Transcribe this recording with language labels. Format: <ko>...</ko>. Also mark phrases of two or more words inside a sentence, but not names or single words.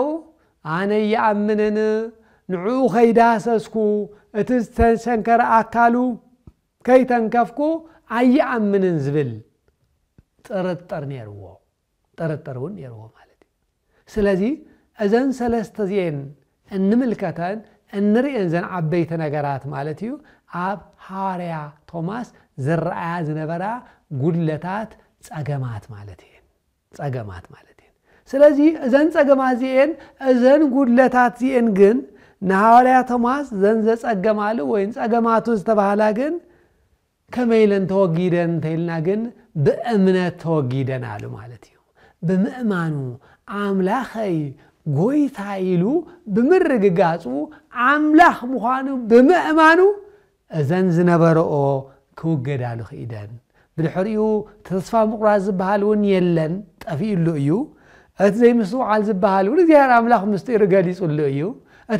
<ti>ኣነ ይኣምንን ንዕኡ ከይዳሰስኩ እቲ ዝተሸንከረ ኣካሉ ከይተንከፍኩ ኣይኣምንን ዝብል ጥርጥር እውን ነይርዎ ማለት እዩ ስለዚ እዘን ሰለስተ ዚአን እንምልከተን እንሪእን ዘን ዓበይቲ ነገራት ማለት እዩ ኣብ ሐዋርያ ቶማስ ዝረአያ ዝነበራ ጉድለታት ጸገማት ማለት እዩ ስለዚ እዘን ጸገማት ዚአን እዘን ጉድለታት ዚአን ግን ንሐዋርያ ቶማስ ዘን ዘጸገማሉ ወይ ጸገማቱ ዝተባሃላ ግን ከመይለን ተወጊደን ተይልና ግን በእምነት ተወጊደን አሉ ማለት እዩ ብምእማኑ አምላኸይ ጎይታ ኢሉ ብምርግጋጹ አምላኽ ምዃኑ ብምእማኑ እዘን ዝነበረኦ ክውገዳሉ ኽኢደን ብድሕሪኡ ተስፋ ምቁራጽ ዝበሃል እውን የለን ጠፊኡሉ እዩ እቲ ዘይምስተውዓል ዝበሃል እውን እግዚአብሔር አምላኽ ምስጢር ገሊጹሉ እዩ እቲ</ti>